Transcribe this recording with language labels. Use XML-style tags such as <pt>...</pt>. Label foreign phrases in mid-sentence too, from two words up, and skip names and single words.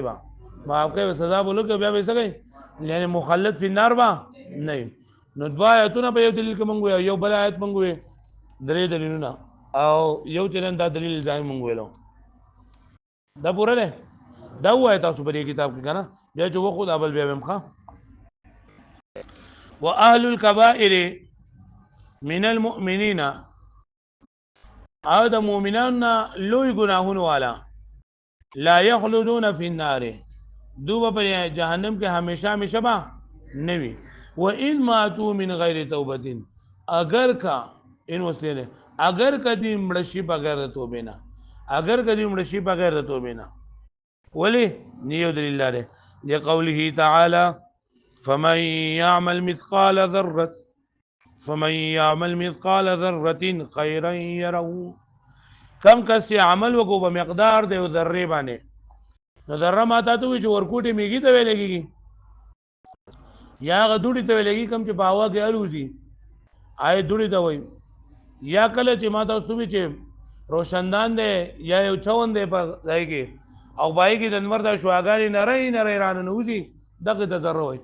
<ps>به معاف کوي، سزا به ولګي، بیا به یې څه کوي؟ یعنې</ps> <ar>مخلد فی النار</ar> <ps>به نه وي. نو دوه آیتونه په یو دلیل کې موږ ویو، یو بل آیت موږ ویو، درې دلیلونه، او یو چې نن دا دلیل الزامي موږ ویلو. دا پوره دی؟ دا ووایه تاسو په دې کتاب کې که نه، بیا چې وخو دا بل بیا ویم ښه.</ps> <ar>واهل الكبائر من المؤمنین،</ar> <ps>او د مؤمنانو نه لوی ګناهونو والا،</ps> <ar>لا یخلدون فی النار،</ar> <ps>دو به په جهنم کې همیشه همیشه به نه وي.</ps> <ar>وان ماتوا من غیر توبة،</ar> <ps>اگر کا ان وسلې اگر کدی مړه شي بغیر د توبې نه، اگر کدی مړه شي بغیر د توبې نه. ولې؟ نیو دلیل لري</ps> <ar>لقوله تعالی فمن يعمل مثقال ذرة خيرا يره.</ar> <ps>کم کس چې عمل وکړو په مقدار د یو ذرې باندې، نو ذره ماته ته وایي چې ورکوټې میږي ته ویلی کېږي، یا هغه دوړې ته ویلی کېږي کوم چې په هوا کې الوځي، هغې دوړې ته وایي. یا کله چې ما تاسو وایي چې روشندان دی یا یو چون دی په ځای کې، او په هغې کې د لمر دا شعاګانې نری نری راننوځي، دغې ته ذره وایي.</ps>